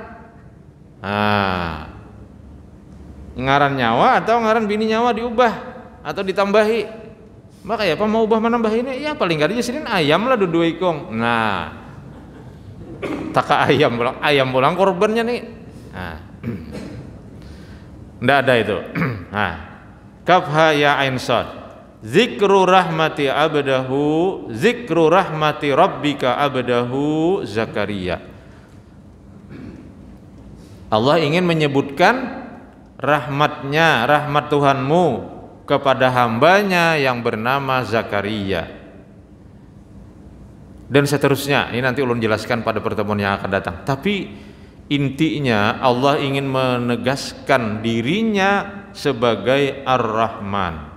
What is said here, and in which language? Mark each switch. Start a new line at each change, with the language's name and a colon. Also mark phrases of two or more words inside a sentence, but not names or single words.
Banjar: Nah, ngaran nyawa atau ngaran bini nyawa diubah atau ditambahi. Maka ya apa mau ubah menambah ini? Ya paling gak aja sini ayam lah dua ikong. Nah, taka ayam pulang korbannya nih. Nah, ndak ada itu. Nah,
Arabic: كاف ها يا عين صاد. ذكر رحمت ربك عبده زكريا.
Indonesian: Allah ingin menyebutkan rahmat Tuhanmu kepada hambanya yang bernama Zakaria, dan seterusnya.
Banjar: Ini nanti ulun jelaskan pada pertemuan yang akan datang. Tapi intinya Allah ingin menegaskan dirinya sebagai Ar-Rahman.